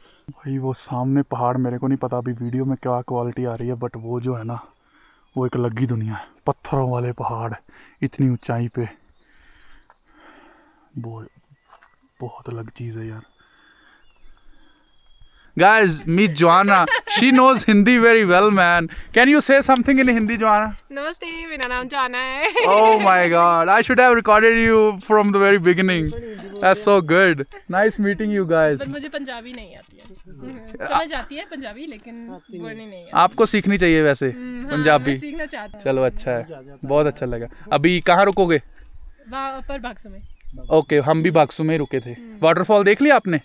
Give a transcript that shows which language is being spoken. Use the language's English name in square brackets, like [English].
[Hindi] भाई वो सामने पहाड़, मेरे को नहीं पता अभी वीडियो में क्या क्वालिटी आ रही है, बट वो जो है ना वो एक अलग ही दुनिया है। पत्थरों वाले पहाड़ इतनी ऊंचाई पे, वो बहुत अलग चीज़ है यार। [English] Guys, meet Joanna. She knows Hindi very well, man. Can you say something in Hindi, Joanna? [Hindi] नमस्ते, मेरा नाम जाना है। [English] Oh my God! I should have recorded you from the very beginning. That's so good. Nice meeting you guys. [Hindi] पर मुझे पंजाबी नहीं आती है। समझ आती है पंजाबी, लेकिन बोलनी नहीं है। आपको सीखनी चाहिए वैसे पंजाबी। मैं सीखना चाहता हूँ। चलो अच्छा है, बहुत अच्छा लगा। अभी कहाँ रुकोगे? वहाँ पर बाक्सो में। ओके, हम भी बाक्सू में ही रुके थे। वाटरफॉल देख लिया आपने?